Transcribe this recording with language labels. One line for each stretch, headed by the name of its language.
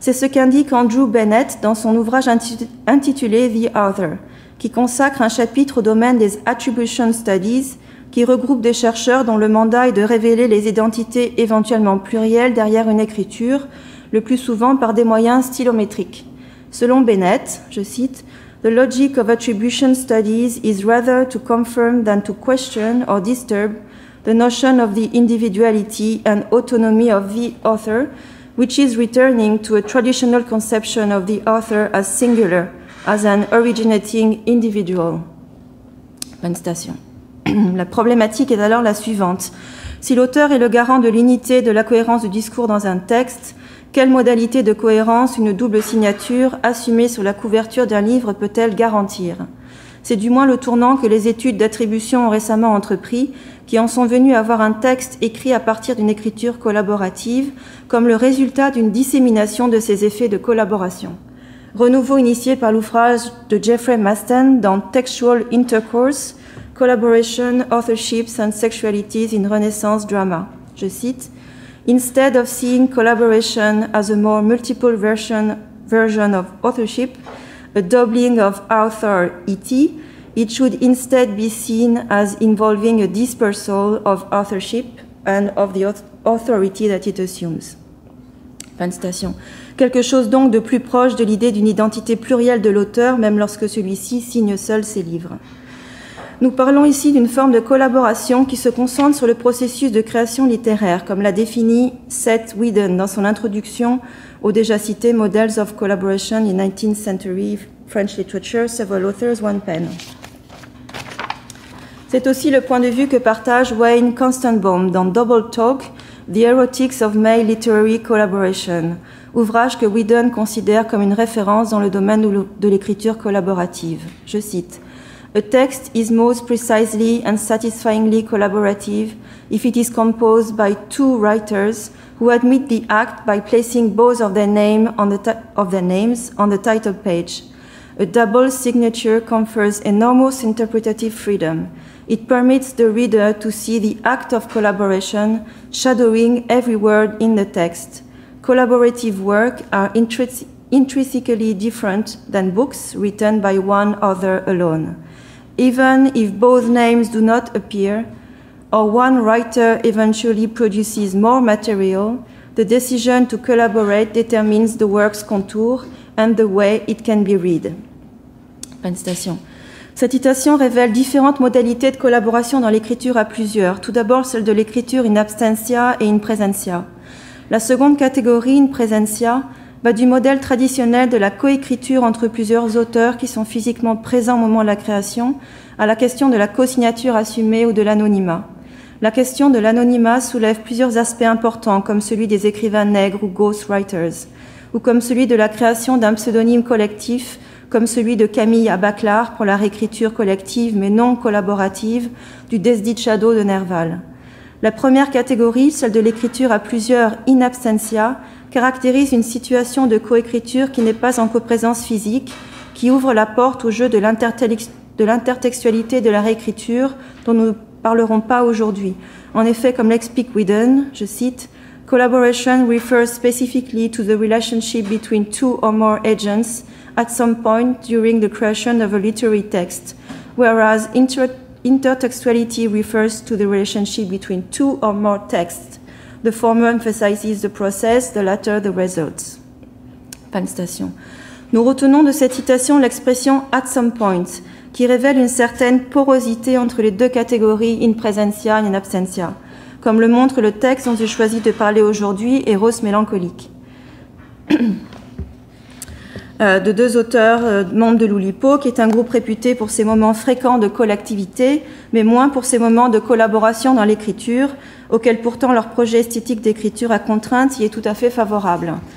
French: C'est ce qu'indique Andrew Bennett dans son ouvrage intitulé The Author, qui consacre un chapitre au domaine des Attribution Studies, qui regroupe des chercheurs dont le mandat est de révéler les identités éventuellement plurielles derrière une écriture, le plus souvent par des moyens stylométriques. Selon Bennett, je cite,
English: « The logic of attribution studies is rather to confirm than to question or disturb the notion of the individuality and autonomy of the author, which is returning to a traditional conception of the author as singular, as an originating individual. »
French: Bonne citation. La problématique est alors la suivante. Si l'auteur est le garant de l'unité et de la cohérence du discours dans un texte, quelle modalité de cohérence une double signature assumée sur la couverture d'un livre peut-elle garantir? C'est du moins le tournant que les études d'attribution ont récemment entrepris, qui en sont venues à voir un texte écrit à partir d'une écriture collaborative comme le résultat d'une dissémination de ces effets de collaboration. Renouveau initié par l'ouvrage de Jeffrey Maston dans Textual Intercourse, Collaboration, Authorships and Sexualities in Renaissance Drama. Je cite,
English: « Instead of seeing collaboration as a more multiple version of authorship, a doubling of authority, it should instead be seen as involving a dispersal of authorship and of the authority that it assumes. »
French: Fin de citation. Quelque chose donc de plus proche de l'idée d'une identité plurielle de l'auteur, même lorsque celui-ci signe seul ses livres. Nous parlons ici d'une forme de collaboration qui se concentre sur le processus de création littéraire, comme l'a défini Seth Whedon dans son introduction au déjà cité Models of Collaboration in 19th Century French Literature, Several Authors, One Pen. C'est aussi le point de vue que partage Wayne Constantbaum dans Double Talk, The Erotics of Male Literary Collaboration, ouvrage que Whedon considère comme une référence dans le domaine de l'écriture collaborative. Je cite,
English: « A text is most precisely and satisfyingly collaborative if it is composed by two writers who admit the act by placing both of their names on the title page. A double signature confers enormous interpretative freedom. It permits the reader to see the act of collaboration shadowing every word in the text. Collaborative work are intrinsically different than books written by one author alone. Even if both names do not appear, or one writer eventually produces more material, the decision to collaborate determines the work's contour and the way it can be read.
French: Fin de citation. Cette citation révèle différentes modalités de collaboration dans l'écriture à plusieurs. Tout d'abord, celle de l'écriture in absentia et in presentia. La seconde catégorie, in presentia, va du modèle traditionnel de la coécriture entre plusieurs auteurs qui sont physiquement présents au moment de la création à la question de la co-signature assumée ou de l'anonymat. La question de l'anonymat soulève plusieurs aspects importants, comme celui des écrivains nègres ou ghostwriters, ou comme celui de la création d'un pseudonyme collectif, comme celui de Camille Abaclar pour la réécriture collective mais non collaborative du Desdit Shadow de Nerval. La première catégorie, celle de l'écriture à plusieurs in absentia, caractérise une situation de coécriture qui n'est pas en coprésence physique, qui ouvre la porte au jeu de l'intertextualité de la réécriture dont nous ne parlerons pas aujourd'hui. En effet, comme l'explique Whedon, je cite,
English: « Collaboration refers specifically to the relationship between two or more agents at some point during the creation of a literary text, whereas intertextuality refers to the relationship between two or more texts. The former emphasizes the process, the latter the results. »
French: Fin de citation. Nous retenons de cette citation l'expression «
English: at some point
French: », qui révèle une certaine porosité entre les deux catégories in presentia et in absentia, comme le montre le texte dont j'ai choisi de parler aujourd'hui, Eros mélancolique, de deux auteurs membres de l'Oulipo, qui est un groupe réputé pour ses moments fréquents de collectivité, mais moins pour ses moments de collaboration dans l'écriture, auquel pourtant leur projet esthétique d'écriture à contrainte y est tout à fait favorable.